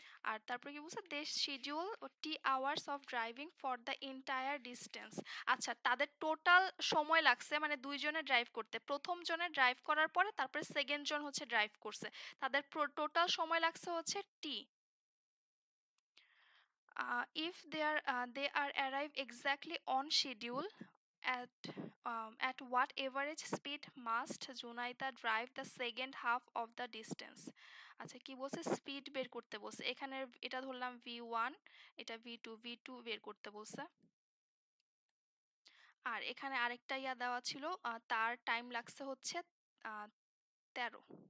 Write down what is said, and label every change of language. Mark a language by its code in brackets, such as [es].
[bn] আর তারপরে কি বলছে, [en] They schedule t hours of driving for the entire distance. [bn] আচ্ছা, তাদের টোটাল সময় লাগছে, মানে দুইজনে ড্রাইভ করতে, প্রথম জনে ড্রাইভ করার পরে তারপরে সেকেন্ড জন হচ্ছে ড্রাইভ করছে, তাদের টোটাল সময় লাগছে হচ্ছে টি। [en] If they are arrive exactly on schedule, at what average speed must Junaita drive the second half of the distance? [bn] আচ্ছা, কি বলছে, স্পিড বের করতে বলছে, এখানে এটা ধরলাম v1, এটা v2 বের করতে বলছে। আর এখানে আরেকটা ইয়া দেওয়া ছিল, তার টাইম লাগছে হচ্ছে 13।